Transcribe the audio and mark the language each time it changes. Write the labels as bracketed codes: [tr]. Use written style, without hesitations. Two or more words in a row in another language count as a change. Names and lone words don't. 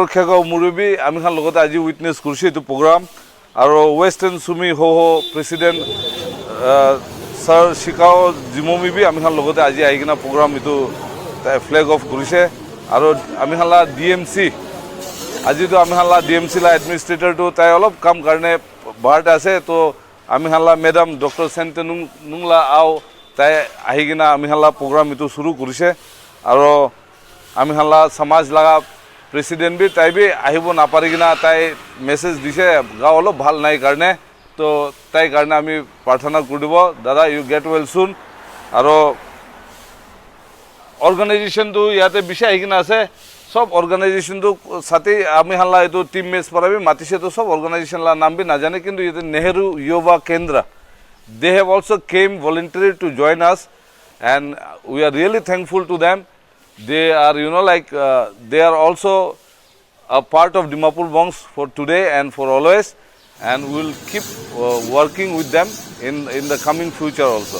[nag] Khego Murubi ami khan logote aji witness kursi itu program aru Western Sumi ho president Sir Shikao Jimomi bi ami khan logote aji aigina program itu flag off kurise aru ami khan la DMC aji to ami khan la DMC la administrator to tai olop kam karne bart ase to ami khan la madam Dr. Sentenung nungla au tai ahigina ami khan la program itu shuru kurise aru ami khan la samaj laga president bi tai bi ahibo na parigina tai message dise ga olop bhal nai karne to tai karne ami prarthana koribo dada [en] you get well soon [nag] aru organization to yate bishay ahigina ase sob organization to sate ami hanla etu team mes parabi matise to sob organization la naam bi na jane kintu yete Nehru Yuva Kendra [en] they have also came voluntarily to join us, and we are really thankful to them. They are, they are also a part of Dimapur Bongs for today and for always, and we will keep working with them in the coming future also.